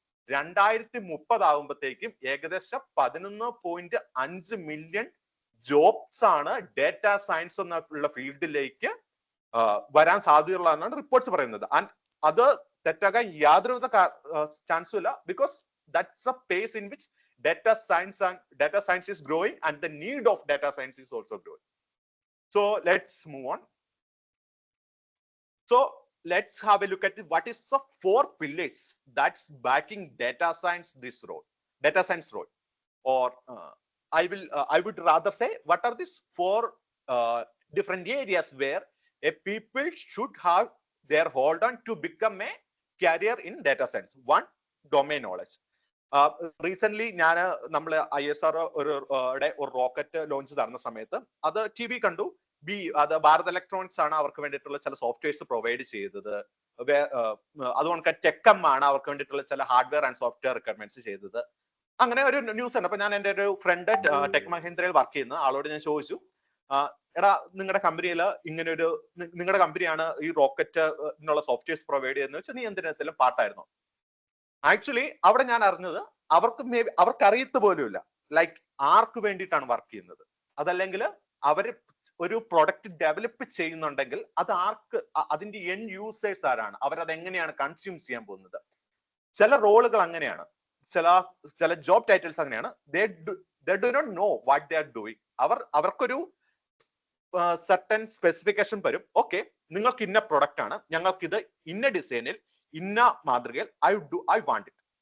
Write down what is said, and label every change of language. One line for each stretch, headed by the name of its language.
Malayalam: 2030 ആകുമ്പോഴത്തേക്കും ഏകദേശം 11.5 million jobs ആണ് ഡേറ്റ സയൻസ് എന്നുള്ള ഫീൽഡിലേക്ക് വരാൻ സാധ്യതയുള്ളതെന്നാണ് റിപ്പോർട്ട്സ് പറയുന്നത്. ആൻഡ് അത് തെറ്റാകാൻ യാതൊരുവിധ ചാൻസും ഇല്ല.
English: Because that's a pace in which data science is growing and the need of data science is also growing. So let's move on. So let's have a look at what is the 4 pillars that's backing data science role. Or I would rather say, what are these 4 different areas where a people should have their hold on to become a career in data science? One, domain knowledge.
Malayalam: Recent നമ്മൾ ISRO ഒരു rocket launch നടന്ന സമയത്ത് അത് TV കണ്ടു. അത് Bharat electronics ആണ് അവർക്ക് വേണ്ടിയിട്ടുള്ള ചില സോഫ്റ്റ്വെയർസ് പ്രൊവൈഡ് ചെയ്തത്. അതുകൊണ്ട് ടെക്കം ആണ് അവർക്ക് വേണ്ടിയിട്ടുള്ള ചില ഹാർഡ്വെയർ ആൻഡ് സോഫ്റ്റ്വെയർ റിക്വയർമെന്റ്സ് ചെയ്തത്. അങ്ങനെ ഒരു ന്യൂസ് ഉണ്ട്. അപ്പൊ ഞാൻ എൻ്റെ ഒരു ഫ്രണ്ട് ടെക് മഹീന്ദ്രയിൽ വർക്ക് ചെയ്യുന്ന ആളോട് ഞാൻ ചോദിച്ചു, എടാ നിങ്ങളുടെ കമ്പനിയിൽ ഇങ്ങനെ ഒരു നിങ്ങളുടെ കമ്പനിയാണ് ഈ റോക്കറ്റിനുള്ള സോഫ്റ്റ്വെയർസ് പ്രൊവൈഡ് ചെയ്യുന്നത് വെച്ചാൽ നീ എന്തിനെങ്കിലും പാർട്ടായിരുന്നോ? ആക്ച്വലി അവിടെ ഞാൻ അറിഞ്ഞത് അവർക്ക് അറിയത്ത് പോലുമില്ല ലൈക്ക് ആർക്ക് വേണ്ടിയിട്ടാണ് വർക്ക് ചെയ്യുന്നത്. അതല്ലെങ്കിൽ അവർ ഒരു പ്രൊഡക്റ്റ് ഡെവലപ്പ് ചെയ്യുന്നുണ്ടെങ്കിൽ അത് ആർക്ക്, അതിന്റെ എൻഡ് യൂസേഴ്സ് ആരാണ്, അവരത് എങ്ങനെയാണ് കൺസ്യൂം ചെയ്യാൻ പോകുന്നത്. ചില റോളുകൾ അങ്ങനെയാണ്, ചില ജോബ് ടൈറ്റിൽസ് അങ്ങനെയാണ്.
English: they do not know what they are doing.
Malayalam: അവർക്കൊരു സർട്ടൻ സ്പെസിഫിക്കേഷൻ വരും. ഓക്കെ, നിങ്ങൾക്ക് ഇന്ന പ്രൊഡക്റ്റ് ആണ്, ഞങ്ങൾക്ക് ഇത് ഇന്ന ഡിസൈനിൽ ഇന്ന മാതൃകയിൽ
English: I want it.